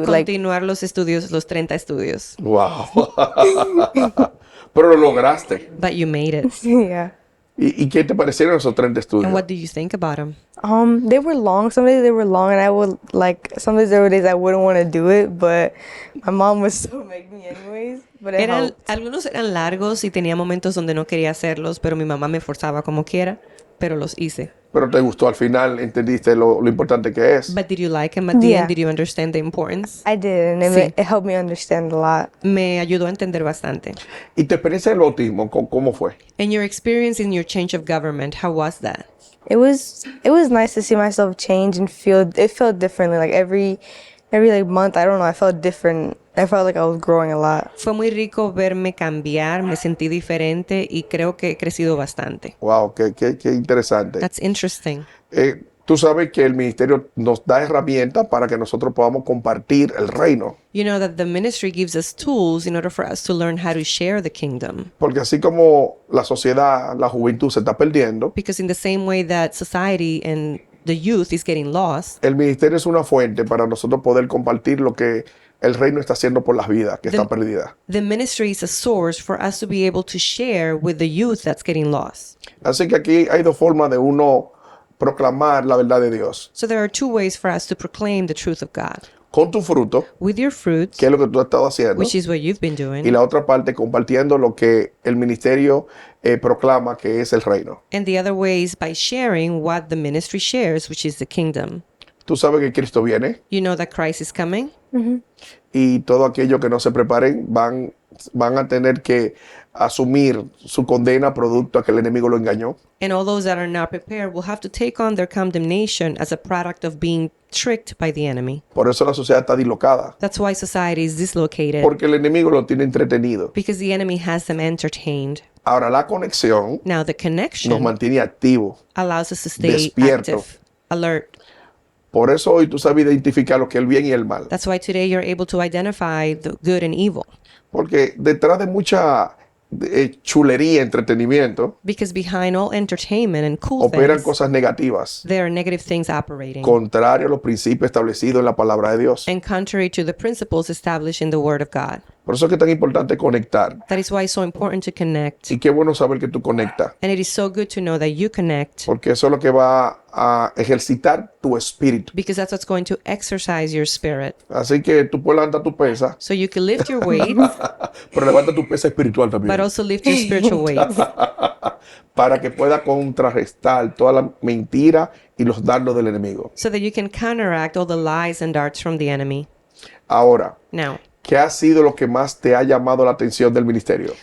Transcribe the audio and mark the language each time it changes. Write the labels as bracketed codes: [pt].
[es] Continuar los estudios, los 30 estudios. Wow. Pero lo lograste. [en] But you made it. Yeah. [es] ¿Y qué te parecieron esos 30 estudios? [en] And what do you think about them? They were long. Some days they were long, and I would some days there were days I wouldn't want to do it, but my mom would still make me anyways. But it helped. [es] Algunos eran largos y tenía momentos donde no quería hacerlos, pero mi mamá me forzaba como quiera, pero los hice. Pero te gustó al final, entendiste lo importante que es. [en] But did you like them at the end? Did you understand the importance? I did, and [es] Sí. [en] it helped me understand a lot. [es] Me ayudó a entender bastante. ¿Y tu experiencia del bautismo, cómo fue? [en] And your experience in your change of government, how was that? It was nice to see myself change and it felt differently. Like every month, I don't know, I felt different. I felt like I was growing a lot. [es] Fue muy rico verme cambiar, me sentí diferente y creo que he crecido bastante. Wow, qué interesante. [en] That's interesting. [es] Tú sabes que el ministerio nos da herramientas para que nosotros podamos compartir el reino. [en] You know that the ministry gives us tools in order for us to learn how to share the kingdom. [es] Porque así como la sociedad, la juventud se está perdiendo, [en] Because in the same way that society and the youth is getting lost, [es] el ministerio es una fuente para nosotros poder compartir lo que el reino está haciendo por las vidas que están perdidas. [en] the ministry is a source for us to be able to share with the youth that's getting lost. [es] Así que aquí hay dos formas de uno proclamar la verdad de Dios. [en] So there are two ways for us to proclaim the truth of God. [es] Con tu fruto, [en] With your fruits, [es] que es lo que tú has estado haciendo, [en] which is what you've been [es] y [en] doing, [es] la otra parte compartiendo lo que el ministerio proclama que es el reino. [en] and the other way is by sharing what the ministry shares, which is the kingdom. [es] Tú sabes que Cristo viene [en] You know that Christ is coming, [es] y todo aquello que no se preparen van a tener que asumir su condena producto a que el enemigo lo engañó. [en] and all those that are not prepared will have to take on their condemnation as a product of being tricked by the enemy. [es] Por eso la sociedad está dislocada, [en] That's why society is dislocated, [es] porque el enemigo lo tiene entretenido. [en] because the enemy has them entertained. [es] Ahora la conexión [en] Now the [es] nos [en] connection [es] mantiene activos. [en] allows us to stay [es] Despierto. [en] active, alert. [es] Por eso hoy tú sabes identificar lo que es el bien y el mal. [en] That's why today you're able to identify the good and evil. [es] Porque detrás de mucha chulería, entretenimiento, [en] Because behind all entertainment and cool [es] operan [en] things, [es] cosas negativas, [en] there are negative things operating. [es] contrario a los principios establecidos en la palabra de Dios. [en] And contrary to the principles established in the Word of God. [es] Por eso es que es tan importante conectar. [en] That is why it's so important to connect. [es] Y qué bueno saber que tú conectas, [en] And it is so good to know that you connect, [es] porque eso es lo que va a ejercitar tu espíritu. [en] because that's what's going to exercise your spirit. [es] Así que tú puedes levantar tu pesa, [en] So you can lift your weights, [es] pero levanta tu pesa espiritual [en] but [es] también, [en] also lift your spiritual weights, [es] para que pueda contrarrestar toda la mentira y los dardos del enemigo. [en] so that you can counteract all the lies and darts from the enemy. [es] Ahora, [en] Now, [es] ¿qué ha sido lo que más te ha llamado la atención del ministerio?